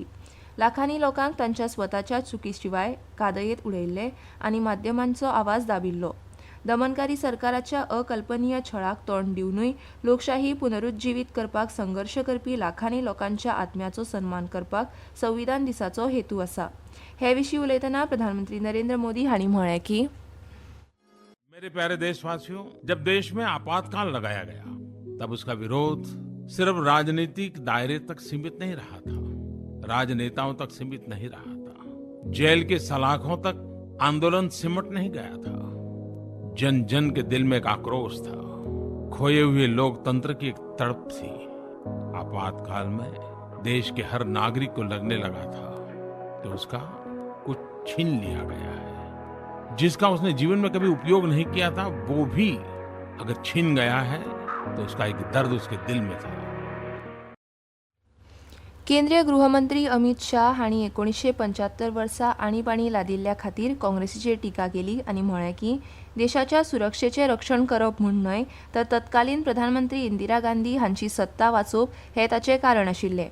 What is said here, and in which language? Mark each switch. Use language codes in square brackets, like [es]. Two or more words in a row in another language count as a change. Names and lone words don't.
[kok] लाखांनी लोकांक तांच्या स्वताच्या चुकी शिवाय कादयेत उडयल्ले आनी माध्यमांचो आवाज दाबिल्लो. दमनकारी सरकाराच्या अकल्पनीय छळाक तोंड दिवनूय लोकशाही पुनरुज्जीवीत करपाक संघर्श करपी लाखांनी लोकांच्या आत्म्याचो सन्मान करपाक संविधान दिसाचो हेतू आसा. हे विशीं उलयतना प्रधानमंत्री नरेंद्र मोदी हांणी म्हळें की [hi] मेरे प्यारे देशवासियों, जब देश में आपातकाल लगाया गया तब उसका विरोध सिर्फ राजनीतिक दायरे तक सीमित नहीं रहा था, राजनेताओं तक सीमित नहीं रहा था, जेल के सलाखों तक आंदोलन सिमट नहीं गया था. जन जन के दिल में एक आक्रोश था, खोए हुए लोकतंत्र की एक तड़प थी. आपातकाल में देश के हर नागरिक को लगने लगा था कि उसका कुछ छीन लिया गया है. जिसका उसने जीवन में कभी उपयोग नहीं किया था वो भी अगर छीन गया है तो उसका एक दर्द उसके दिल में था. [kok] केंद्रीय गृहमंत्री अमित शाह हांणी 1975 वर्सा आणीबाणी लादिल्ल्या खातीर काँग्रेसीचेर टिका केली आनी म्हळें की देशाच्या सुरक्षेचें रक्षण करप म्हूण न्हय तर तत्कालीन प्रधानमंत्री इंदिरा गांधी हांची सत्ता वाचोवप हें ताचें कारण आशिल्लें.